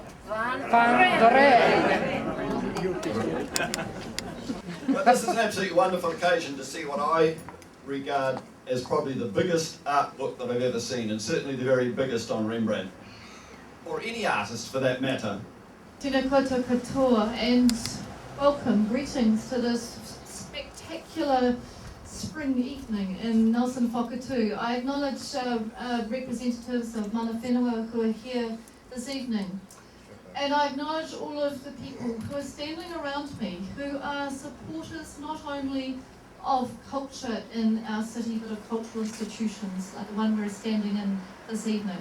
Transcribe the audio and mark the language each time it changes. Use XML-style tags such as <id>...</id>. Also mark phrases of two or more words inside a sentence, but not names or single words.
<en>But this is an absolutely wonderful occasion to see what I regard as probably the biggest art book that I've ever seen, and certainly the very biggest on Rembrandt, or any artist for that matter.</en> <mi>Tēnā koutou katoa,</mi> <en>and welcome, greetings to this spectacular spring evening in Nelson Whakatū. I acknowledge representatives of Mana Whenua who are here this evening. And I acknowledge all of the people who are standing around me, who are supporters not only of culture in our city, but of cultural institutions like the one we're standing in this evening.</en>